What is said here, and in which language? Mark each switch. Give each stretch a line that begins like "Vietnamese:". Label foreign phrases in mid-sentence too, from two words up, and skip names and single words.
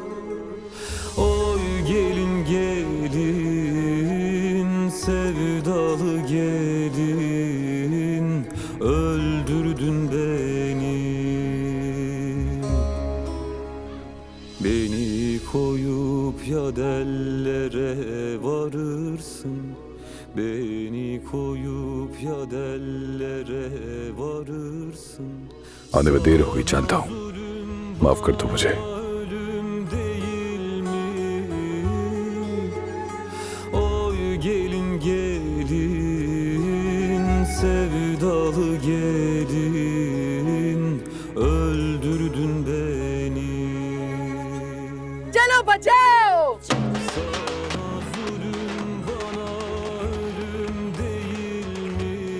Turkish: Oy gelin gelin, sevdalı gelin, öldürdün beni. Beni koyup ya dellere varırsın, beni koyup ya dellere varırsın.
Hindi: आने में देर हुई जानता हूँ, माफ कर दो मुझे।
Turkish: Ölüm değil mi? Oy gelin gelin, sevdalı gelin, öldürdün beni.
Hindi: चलो बचाओ।
Turkish: Sana zulüm, bana ölüm değil mi?